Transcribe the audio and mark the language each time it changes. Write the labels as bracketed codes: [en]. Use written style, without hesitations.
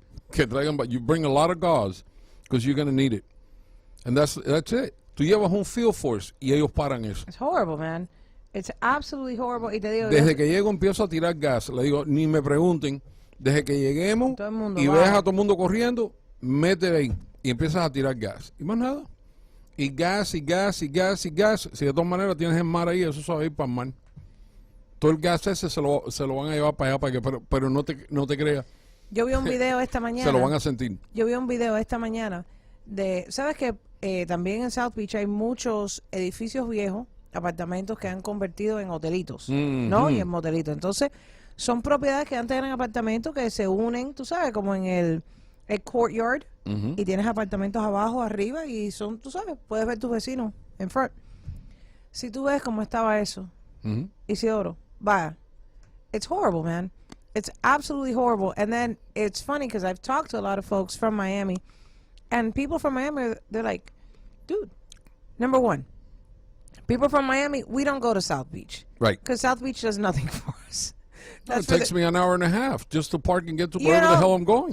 [es] Que traigan, [en] you bring a lot of gauze because you're going to need it. And that's it. [es] Tú llevas un field force y ellos paran eso. [en] It's horrible, man. It's absolutely horrible. [es] Y te digo, desde que llego empiezo a tirar gas. Le digo, ni me pregunten. Desde que lleguemos y va. ves a todo el mundo corriendo, métete ahí y empiezas a tirar gas. Y más nada. Y gas. Si de todas maneras tienes el mar ahí, eso se va a ir para el mar. Todo el gas ese se lo van a llevar para allá, pero no te creas. Yo vi un video esta mañana. Se lo van a sentir. Yo vi un video esta mañana de, ¿sabes que también en South Beach hay muchos edificios viejos, apartamentos que han convertido en hotelitos, ¿no? Y en motelitos. Entonces, son propiedades que antes eran apartamentos que se unen, tú sabes, como en el courtyard, y tienes apartamentos abajo, arriba, y son, tú sabes, puedes ver tus vecinos en front. Si tú ves cómo estaba eso, Isidoro, vaya, [en] it's horrible, man. It's absolutely horrible. And then it's funny because I've talked to a lot of folks from Miami, and people from Miami, they're like, dude, number one, people from Miami, we don't go to South Beach. Right. Because South Beach does nothing for us. It takes me an hour and a half just to park and get to wherever the hell I'm going.